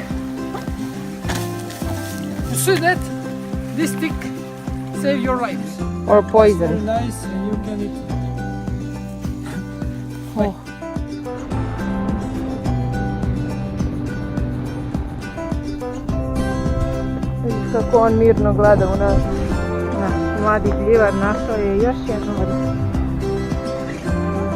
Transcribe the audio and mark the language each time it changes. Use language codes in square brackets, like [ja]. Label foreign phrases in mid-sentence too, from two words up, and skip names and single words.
[en] You see that? This stick save your lives. Or Very poison. nice and you can eat. Oh. [hr] Vidite kako on mirno gleda u nas. Naš mladi gljivar našao je još jednu vrstu.